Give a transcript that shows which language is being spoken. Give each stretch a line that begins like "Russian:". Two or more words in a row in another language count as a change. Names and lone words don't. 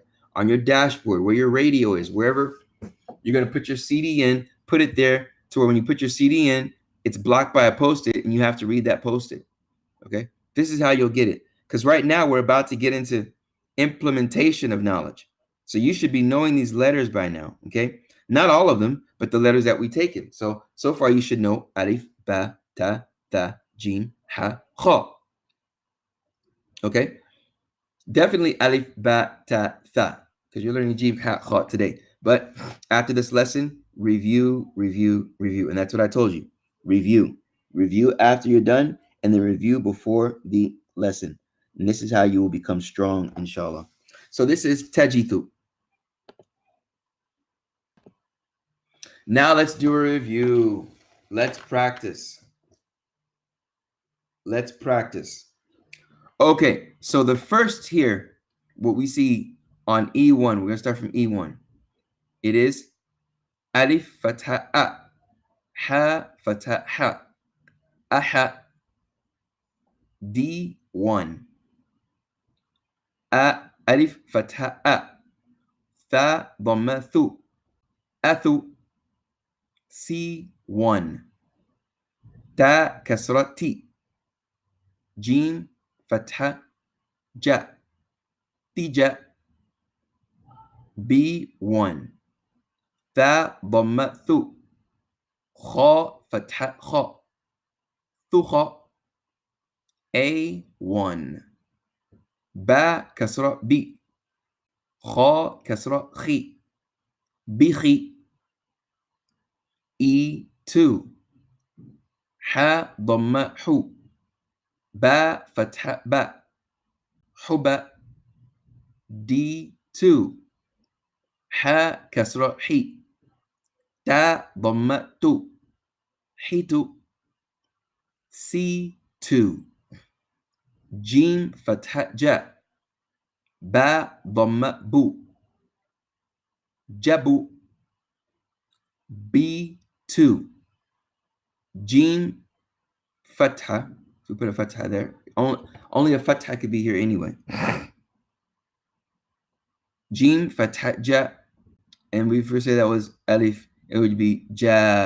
English: On your dashboard, where your radio is, wherever you're going to put your CD in, put it there to where when you put your CD in, it's blocked by a Post-it and you have to read that Post-it. Okay? This is how you'll get it. Because right now we're about to get into implementation of knowledge. So you should be knowing these letters by now. Okay? Not all of them, but the letters that we taken. So far you should know alif, ba, ta, tha, jim, ha, kha. Okay? Definitely alif, ba, ta, tha, because you're learning jim, ha, kha today. But after this lesson, review, review, review. And that's what I told you. Review. Review after you're done, and then review before the lesson. And this is how you will become strong, inshallah. So this is tajithu. Now let's do a review. Let's practice. Let's practice. Okay, so the first here, what we see on E1, we're going to start from E1. It is alif fatha a, ha fatha ha, aha, D1. Alif fatha a, tha dhamma thu, athu, C1. Ta kasra ti, jim fatha ja, tija, B1. Tha dhamma thu, kha fatha kha, thukha, A1. Ba kasra bi, kha kasra khi, bikhi, E2. Ha dhamma hu, ba fatha ba, huba, D2. Ha kasra hi, ta dhamma tu, hitu, C2. Jim fatha ja, ba dhamma bu, jabu, B2. Jim fatha, if we put a fatha there, only a fatha could be here anyway. Jim fatha ja, and we first say that was alif, it would be ja.